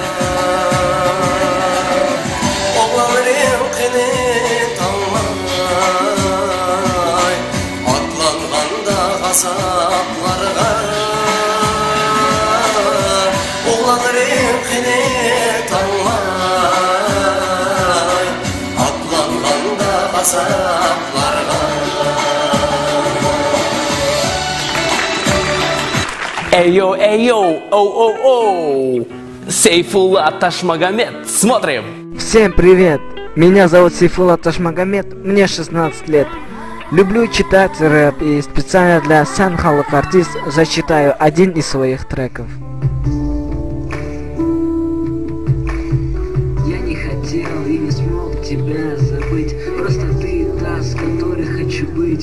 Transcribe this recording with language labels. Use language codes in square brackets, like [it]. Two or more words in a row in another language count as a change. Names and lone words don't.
[crh] Oğlanların kini tanmay, atlanganda gazaplarga. Oğlanların kini tanmay, atlanganda gazaplarga. Эй-йо, эй-йо, оу-оу-оу. [ru] Сейфулла Ташмагомед. Смотрим. Всем привет! Меня зовут Сейфулла Ташмагомед, мне 16 лет. Люблю читать рэп и специально для Сан Халық Артист зачитаю один из своих треков. Я не хотел и не смог тебя забыть, просто ты та, с которой хочу быть.